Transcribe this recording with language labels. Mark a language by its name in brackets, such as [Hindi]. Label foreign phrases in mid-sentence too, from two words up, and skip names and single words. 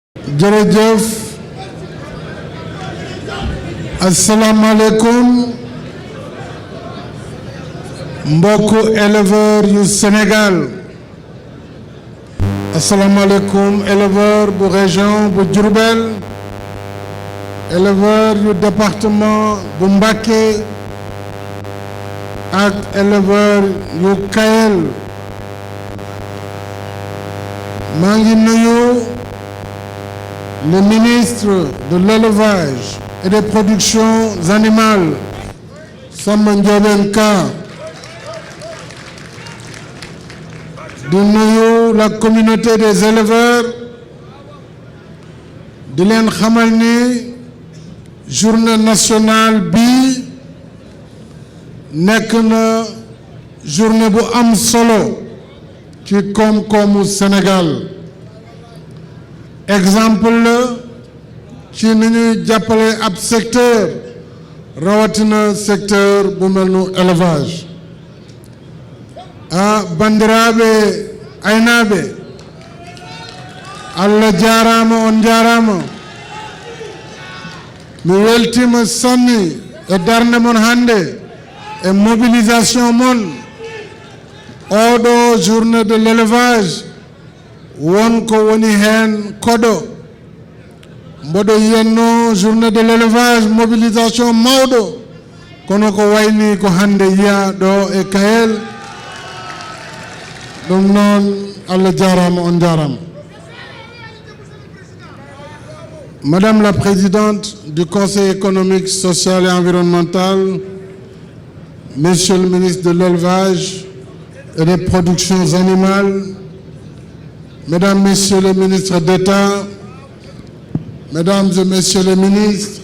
[Wolof] jërëjëf asalaamaaleykum mbokku éleveur yu Sénégal asalaamaaleykum éleveur bu région bu Diourbel éleveur yu département bu Mbacké ak éleveur yu Kayel maa ngi nuyu [French] le ministre de l'élevage et des productions animales [Wolof] Samba Ndiobène Ka di nuyu [French] la communauté des éleveurs [Wolof] di leen xamal ni [French] journée nationale [Wolof] bi nekk na journée bu am solo ci koom-koomu Sénégal exemple la ci ni ñuy jàppale ab secteur rawatina secteur bu mel nu élevage [Fula] bandiraɓe aynaɓe Allah jarama on jarama mi weltima sanni e darde mon hande e mobilisation mon oɗo [French] journée de l'élevage [Fula] wonko woni hen koɗo mboɗo yiyanno [French] journée de l'élevage mobilisation [Fula] mawɗo kono ko wayni ko hande yiya ɗo e Kayel ɗum noon Allah jarama on jarama. [French] Madame la Présidente du Conseil économique, social et environnemental, Monsieur le ministre de l'élevage et des productions animales, Mesdames, Messieurs les ministres d'État, Mesdames et Messieurs les ministres,